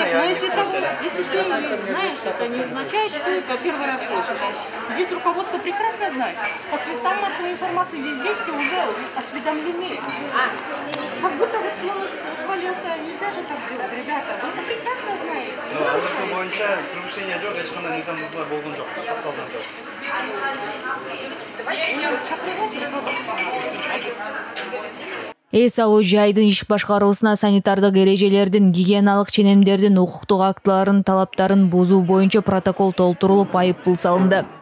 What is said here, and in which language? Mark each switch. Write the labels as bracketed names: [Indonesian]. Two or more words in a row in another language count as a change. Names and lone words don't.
[Russian] Но если ты знаешь, это не означает, что это первый раз слышишь. Здесь руководство прекрасно знает. По средствам массовой информации везде все уже осведомлены. Как будто вот словно свалился, нельзя же так делать, ребята. Вы это прекрасно знаете. Ну, [Kyrgyz] азыркы боюнча превышение жоқ, ешқандай нысанбузуулар болгон жок, токтолгон жок. Эс алуу жайдын иш башкаруусуна санитардык эрежелердин, гигиеналык ченемдердин, укуктук актыларын талаптарын бузуу боюнча протокол толтурулуп, айып пул салынды.